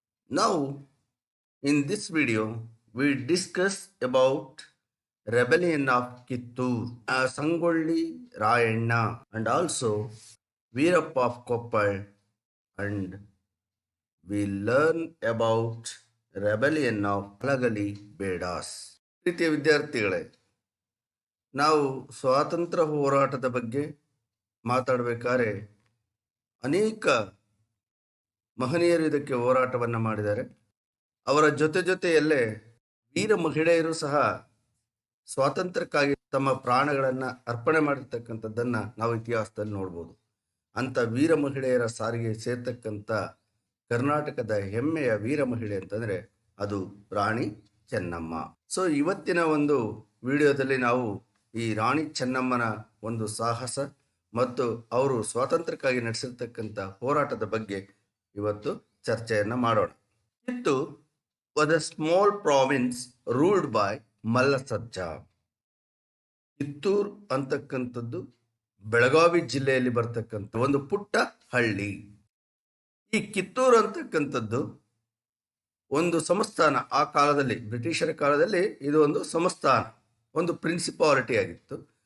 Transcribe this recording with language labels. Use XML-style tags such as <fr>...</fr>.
<en>Now, in this video, we discuss about rebellion of Kittur, Sangolli Rayanna, and also Veerappa of Koppal, and we learn about rebellion of Alagali Bedas.</en> <kn>ಪ್ರೀತಿಯ ವಿದ್ಯಾರ್ಥಿಗಳೇ, ನಾವು ಸ್ವಾತಂತ್ರ್ಯ ಹೋರಾಟದ ಬಗ್ಗೆ ಮಾತಾಡಬೇಕಾದ್ರೆ ಅನೇಕ ಮಹನೀಯರು ಇದಕ್ಕೆ ಹೋರಾಟವನ್ನು ಮಾಡಿದ್ದಾರೆ. ಅವರ ಜೊತೆಯಲ್ಲೇ ವೀರ ಮಹಿಳೆಯರು ಸಹ ಸ್ವಾತಂತ್ರ್ಯಕ್ಕಾಗಿ ತಮ್ಮ ಪ್ರಾಣಗಳನ್ನು ಅರ್ಪಣೆ ಮಾಡಿರ್ತಕ್ಕಂಥದ್ದನ್ನು ನಾವು ಇತಿಹಾಸದಲ್ಲಿ ನೋಡ್ಬೋದು. ಅಂಥ ವೀರ ಮಹಿಳೆಯರ ಸಾರಿಗೆ ಸೇರ್ತಕ್ಕಂಥ ಕರ್ನಾಟಕದ ಹೆಮ್ಮೆಯ ವೀರ ಮಹಿಳೆ ಅಂತಂದರೆ ಅದು ರಾಣಿ ಚೆನ್ನಮ್ಮ. ಸೊ ಇವತ್ತಿನ ಒಂದು ವಿಡಿಯೋದಲ್ಲಿ ನಾವು ಈ ರಾಣಿ ಚೆನ್ನಮ್ಮನ ಒಂದು ಸಾಹಸ ಮತ್ತು ಅವರು ಸ್ವಾತಂತ್ರ್ಯಕ್ಕಾಗಿ ನಡೆಸಿರ್ತಕ್ಕಂಥ ಹೋರಾಟದ ಬಗ್ಗೆ ಇವತ್ತು ಚರ್ಚೆಯನ್ನು ಮಾಡೋಣ.</kn> <en>Kittur was a small province ruled by Mallasajja.</en> <kn>Kittur ಅಂತಕ್ಕಂಥದ್ದು ಬೆಳಗಾವಿ ಜಿಲ್ಲೆಯಲ್ಲಿ ಬರ್ತಕ್ಕಂಥ ಒಂದು ಪುಟ್ಟ ಹಳ್ಳಿ. ಈ ಕಿತ್ತೂರು ಅಂತಕ್ಕಂಥದ್ದು ಒಂದು ಸಂಸ್ಥಾನ. ಆ ಕಾಲದಲ್ಲಿ ಬ್ರಿಟಿಷರ ಕಾಲದಲ್ಲಿ ಇದು ಒಂದು ಸಂಸ್ಥಾನ, ಒಂದು ಪ್ರಿನ್ಸಿಪಾಲಿಟಿ ಆಗಿತ್ತು.</kn>